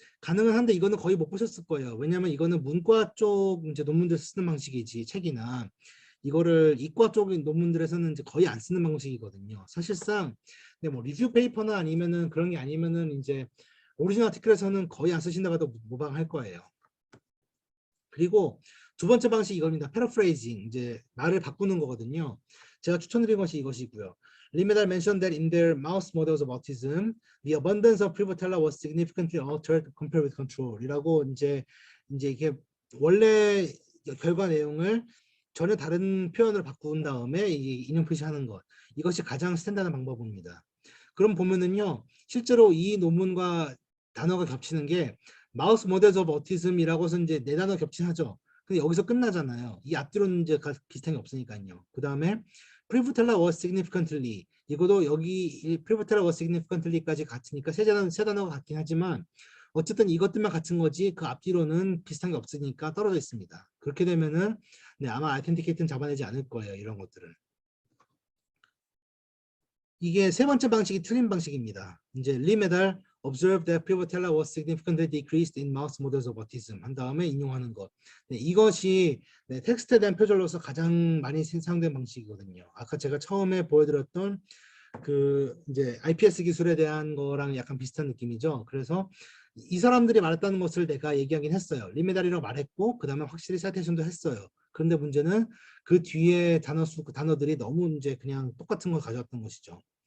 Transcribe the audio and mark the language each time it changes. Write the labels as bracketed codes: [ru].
[ko] 가능은 한데 이거는 거의 못 보셨을 거예요. 왜냐하면 이거는 문과 쪽 이제 논문들 쓰는 방식이지 책이나 이거를 이과 쪽 논문들에서는 이제 거의 안 쓰는 방식이거든요. 사실상 뭐 리뷰 페이퍼나 아니면은 그런 게 아니면은 이제 오리지널 아티클에서는 거의 안 쓰신다가도 모방할 거예요. 그리고 두 번째 방식이 이겁니다. 패러프레이징, 이제 말을 바꾸는 거거든요. 제가 추천드린 것이 이것이고요. [en] Limedal mentioned that in their mouse models of autism, the abundance of prevotella was significantly altered compared with control. [ko] 이라고 이제 이게 원래 결과 내용을 전혀 다른 표현으로 바꾼 다음에 인용 표시하는 것. 이것이 가장 스탠다드 방법입니다. 그럼 보면은요, 실제로 이 논문과 단어가 겹치는 게 마우스 모델 오브 어티즘이라고 해서 이제 네 단어 겹치하죠. 근데 여기서 끝나잖아요. 이 앞뒤로는 이제 비슷한 게 없으니까요. 그 다음에 프리부텔라 [en] was significantly [ko] 이것도 여기 프리부텔라 was significantly까지 같으니까 세 단어가 같긴 하지만 어쨌든 이것들만 같은 거지 그 앞뒤로는 비슷한 게 없으니까 떨어져 있습니다. 그렇게 되면은 네, 아마 아이덴티케이트는 잡아내지 않을 거예요. 이런 것들은. 이게 세 번째 방식이 틀린 방식입니다. [en] 이제 리메달 observed that prevotella was significantly decreased in mouse models of autism [ko] 한 다음에 인용하는 것. 네, 이것이 네, 텍스트에 대한 표절로서 가장 많이 사용된 방식이거든요. 아까 제가 처음에 보여드렸던 이제 IPS 기술에 대한 거랑 약간 비슷한 느낌이죠. 그래서 이 사람들이 말했다는 것을 내가 얘기하긴 했어요. 리메달이라고 말했고 그 다음에 확실히 사이테이션도 했어요. 그런데 문제는 그 뒤에 단어들이 너무 이제 그냥 똑같은 걸 가져왔던 것이죠.